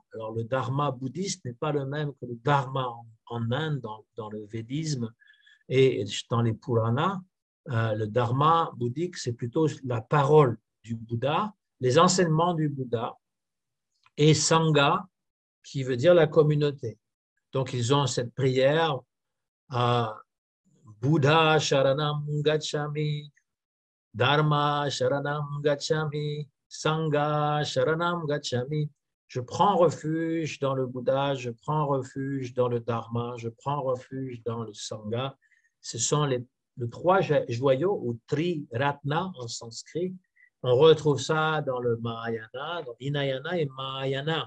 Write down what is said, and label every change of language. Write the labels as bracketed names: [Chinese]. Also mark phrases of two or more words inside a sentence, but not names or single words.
[French] Alors, le Dharma bouddhiste n'est pas le même que le Dharma en Inde, dans le védisme et dans les Puranas. Le Dharma bouddhique, c'est plutôt la parole du Bouddha, les enseignements du Bouddha, et Sangha, qui veut dire la communauté. Donc, ils ont cette prière [Sanskrit] Buddha Sharanam Gacchami, Dharma Sharanam Gacchami, Sangha Sharanam Gacchami. [French] Je prends refuge dans le Bouddha, je prends refuge dans le Dharma, je prends refuge dans le Sangha. Ce sont les trois joyaux, ou Tri-Ratna en sanskrit. On retrouve ça dans le Mahayana, dans Hinayana et Mahayana.